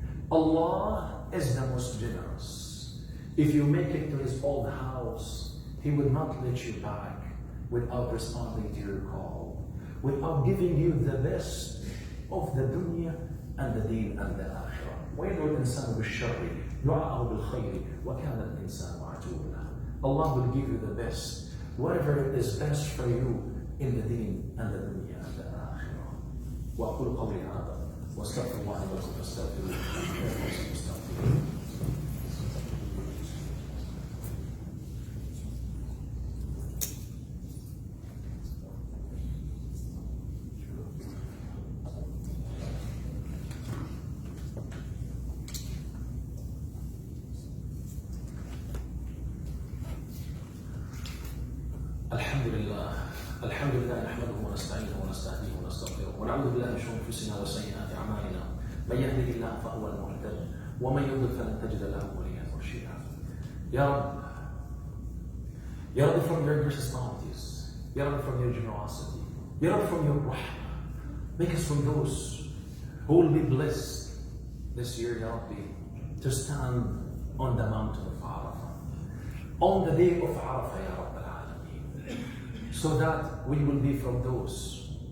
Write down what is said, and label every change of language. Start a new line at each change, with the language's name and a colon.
English: Allah is the most generous. If you make it to His old house, He will not let you back without responding to your call, without giving you the best of the dunya and the deen and the akhirah.
Arabic: وَيَدْعُ الْإِنسَانُ بِالشَّرِّ دُعَاءَهُ بِالْخَيْرِ وَكَانَ الْإِنسَانُ عَجُولًا.
English: Allah will give you the best, whatever is best for you in the deen and the dunya and the akhirah.
Arabic: وأقول قولي هذا واستغفر الله لكم فاستغفروه إنه مستغفر. الحمد لله نحمده ونستعينه ونستهديه ونستغفره ونعوذ بالله من شرور انفسنا وسيئات اعمالنا من يهده الله فهو المهتد ومن يضلل فلن تجد له وليا مرشدا
English: Ya Rab, Ya Rabbi, from your gracious bounties, Ya Rabbi, from your generosity, Ya Rabbi, from your rahmah, make us from those who will be blessed this year, Ya Rabbi, to stand on the mountain of Arafah, on the day of Arafah, Ya Rabbi al-Alameen, so that we will be from those